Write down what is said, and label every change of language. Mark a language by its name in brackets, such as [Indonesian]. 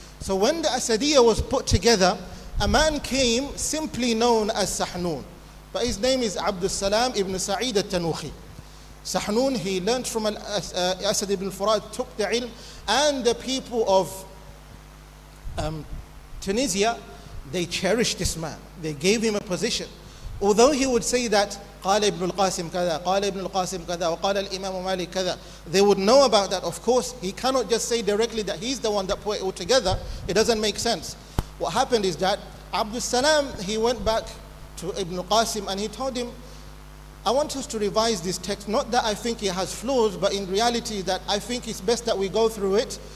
[English] So when the Asadiyya was put together, a man came simply known as Sahnun. But his name is Abdul Salam ibn Sa'id al-Tanuhi. Sahnun, he learned from Asad ibn al-Furat, took the ilm, and the people of Tunisia, they cherished this man. They gave him a position. Although he would say that [Arabic] قال ابن القاسم كذا قال ابن القاسم كذا وقال الإمام مالك كذا, [English] they would know about that. Of course, he cannot just say directly that he's the one that put it all together. It doesn't make sense. What happened is that Abdul Salam, he went back to Ibn al-Qasim and he told him, I want us to revise this text. Not that I think it has flaws, but in reality that I think it's best that we go through it.